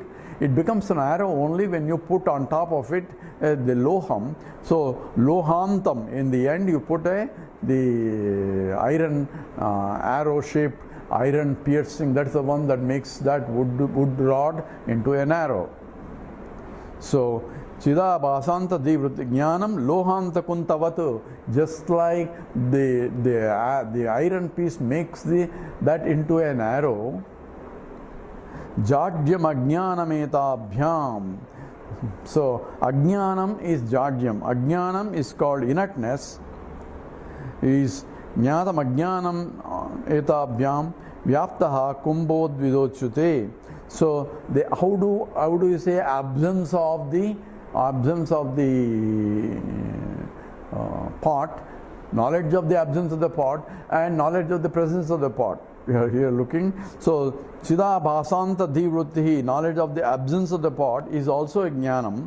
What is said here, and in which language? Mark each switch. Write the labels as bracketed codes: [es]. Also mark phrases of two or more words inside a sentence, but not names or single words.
[en] It becomes an arrow only when you put on top of it the loham. So lohantam, in the end, you put the iron arrow-shaped iron piercing. That's the one that makes that wood rod into an arrow. [sa] So chidabhasanta dhivritti jnanam lohanta kuntavatu, [en] just like the iron piece makes that into an arrow. [sa] Jadyam ajnanametabhyam. [en] So ajnanam is jadyam. Ajnanam is called inertness. [sa] Is jnanam ajnanam etabhyam vyaptaha kumbho dvidochyute. [en] So how do you say absence of the pot, knowledge of the absence of the pot and knowledge of the presence of the pot. We are here looking. So [sa] chidabhasanta dhivrittihi, [en] knowledge of the absence of the pot is also a jnanam.